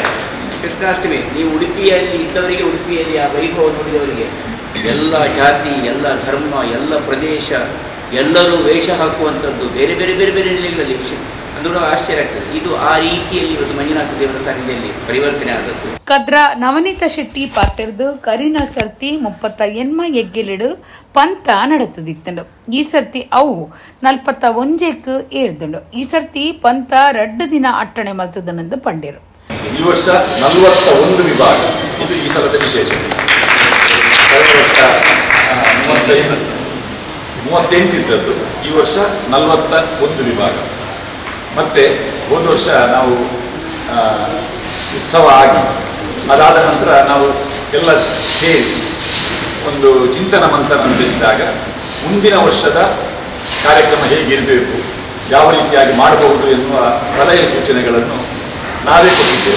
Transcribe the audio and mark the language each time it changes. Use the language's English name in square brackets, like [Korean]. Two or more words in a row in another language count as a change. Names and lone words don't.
[Kannada] ಕೃಷ್ಣಾಷ್ಟಮಿ ನೀವು ಉಡುಪಿಯಲ್ಲಿ ಇದ್ದವರಿಗೆ, ಉಡುಪಿಯಲ್ಲಿ ಆ ವೈಭವ ನೋಡಿದವರಿಗೆ ಎಲ್ಲ ಜಾತಿ, ಎಲ್ಲ ಧರ್ಮ, ಎಲ್ಲ ಪ್ರದೇಶ ಎಲ್ಲರೂ ವೇಷ ಹಾಕುವಂಥದ್ದು ಬೇರೆ ಬೇರೆ ಬೇರೆ ಬೇರೆ ನೆಲೆಗಳಲ್ಲಿ ಅಂದ್ರೆ ಆಶ್ಚರ್ಯ ಆಗ್ತದೆ. ಇದು ಆ ರೀತಿಯಲ್ಲಿ ಇವತ್ತು ಮಂಜುನಾಥ ದೇವರ ಸಾನ್ನಿಧ್ಯದಲ್ಲಿ ಪರಿವರ್ತನೆ ಆದದ್ದು. [Tulu] ಕದ್ರ ನವನೀತ ಶೆಟ್ಟಿ ಪಾರ್ಟಿರ್ದು ಕರಿನ ಸರ್ತಿ 30 ಎಗ್ಗೆಲೆಡು ಪಂಥ ನಡೆತದಿತ್ತಂಡು. ಈ ಸರ್ತಿ ಅವು 41 ಏರ್ದುಂಡು. ಈ ಸರ್ತಿ ಪಂಥ 2 ದಿನ ಅಟ್ಟಣೆ ಮಲ್ತದನಂದು ಪಂಡಿರು. [Kannada] ಈ ವರ್ಷ 41 ವಿಭಾಗ, ಇದು ಈ ಸಲದ ವಿಶೇಷತೆ. ಕಳೆದ ವರ್ಷ 38 ಇದ್ದದ್ದು, ಈ ವರ್ಷ 41 ವಿಭಾಗ. ಮತ್ತು ಹೋದ ವರ್ಷ ನಾವು ಉತ್ಸವ ಆಗಿ ಅದಾದ ನಂತರ ನಾವು ಎಲ್ಲ ಸೇರಿ ಒಂದು ಚಿಂತನ ಮಂಥನ ನಡೆಸಿದಾಗ ಮುಂದಿನ ವರ್ಷದ ಕಾರ್ಯಕ್ರಮ ಹೇಗಿರಬೇಕು, ಯಾವ ರೀತಿಯಾಗಿ ಮಾಡಬಹುದು ಎನ್ನುವ ಸಲಹೆ ಸೂಚನೆಗಳನ್ನು ನಾವೇ ಕೊಟ್ಟಿದ್ದೇವೆ.